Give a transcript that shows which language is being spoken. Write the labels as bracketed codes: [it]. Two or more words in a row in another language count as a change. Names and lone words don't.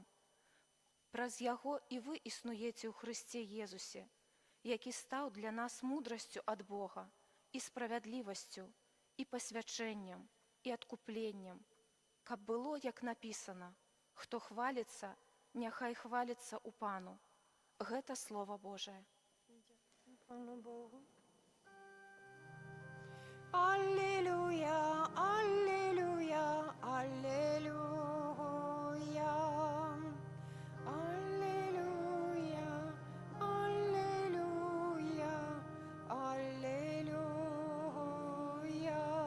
[be] Праз Яго і вы існуеце ў Хрысце Езусе, які стаў для нас мудрасцю ад Бога, і справядлівасцю, і пасвячэннем, і адкупленнем, каб было, як напісана, хто хваліцца, няхай хваліцца ў Пану. [ru] Гэта Слово Божие. [be] Пану Богу. [ru] Аллилуйя, аллилуйя, аллилуйя. Аллилуйя, аллилуйя, аллилуйя.